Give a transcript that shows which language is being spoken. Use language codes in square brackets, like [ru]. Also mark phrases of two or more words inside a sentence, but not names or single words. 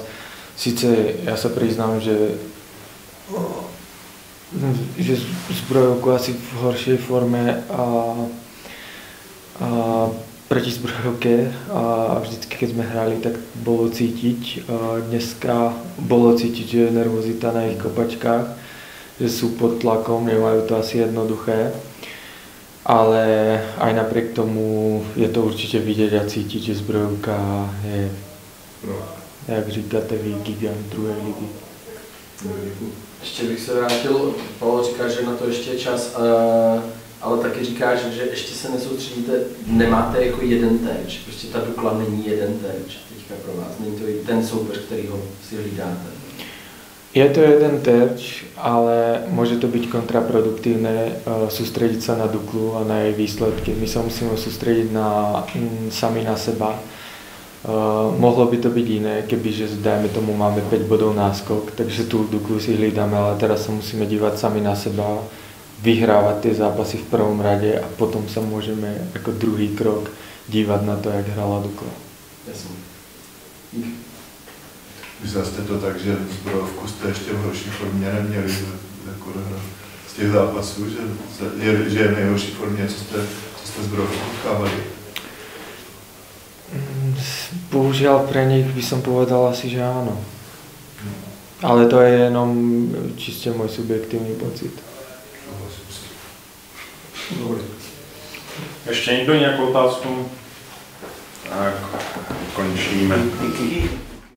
[sk] Sice ja sa priznám, že Zbrojovku asi v horšej forme a proti Zbrojovke a vždycky, keď sme hrali, tak bolo cítiť. Dneska bolo cítiť, že je nervozita na ich kopačkách, že sú pod tlakom, nemajú to asi jednoduché. Ale aj napriek tomu je to určite vidieť a cítiť, že Zbrojovka je, [cs] jak říkáte vy, gigant druhej ligy. Ještě bych se vrátil, Pavel říká, že na to ještě je čas, ale taky říkáš, že ještě se nesoustředíte, nemáte jako jeden terč, prostě ta Dukla není jeden terč teďka pro vás, není to ten soupeř, kterýho si hlídáte. [sk] Je to jeden terč, ale môže to byť kontraproduktívne sústrediť sa na Duklu a na jej výsledky. My sa musíme sústrediť sami na seba. Mohlo by to byť iné, kebyže dajme tomu máme 5 bodov náskok, takže tú Duklu si hlídame, ale teraz sa musíme dívať sami na seba, vyhrávať tie zápasy v prvom rade a potom sa môžeme ako druhý krok dívať na to, jak hrala Dukla. [cs] Jasně. Myslel jste to tak, že Zbrojovku jste ještě v horší formě neměli jako z těch zápasů, že je v nejhorší formě, co jste Zbrojovku potkávali? [sk] Bohužiaľ pre nich by som povedal asi, že áno. Ale to je jenom čiste môj subjektívny pocit. Dobre. [cs] Ještě někdo nějakou otázku? Tak, končíme. Díky.